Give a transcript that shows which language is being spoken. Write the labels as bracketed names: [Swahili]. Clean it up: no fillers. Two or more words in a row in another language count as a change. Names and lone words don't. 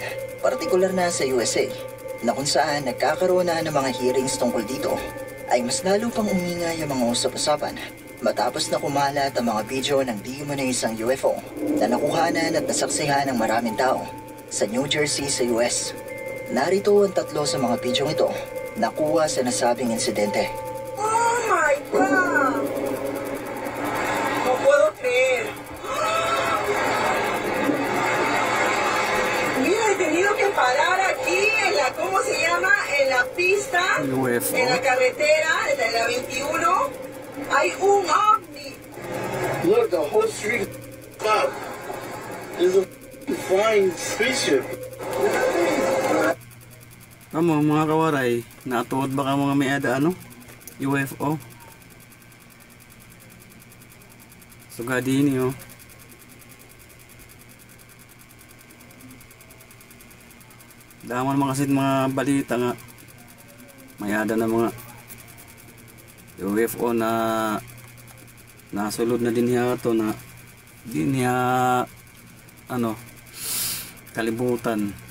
[Filipino] partikular na sa USA, na kung saan nagkakaroon na ng mga hearings tungkol dito, ay mas lalo pang umingay ang mga usap-usapan matapos na kumalat ang mga video ng di umano'y isang UFO na nakuhanan at nasaksihan ng maraming tao sa New Jersey sa US. Narito ang 3 sa mga video ito nakuha sa nasabing insidente. [English] Oh my God! [Spanish] No puedo creer. Mira, he tenido que parar aquí en la, ¿cómo se llama? En la pista, UFO. en la carretera, de la 21. Hay un ovni. [English] Look, the whole street up. There's a flying spaceship. [Waray] Amo mga kawaray, natuod ba ka mga may ada ano? UFO? Sugadini oh. Daman naman kasi mga balita nga may ada na mga UFO na nasulod na din niya ito na din niya ano kalibutan.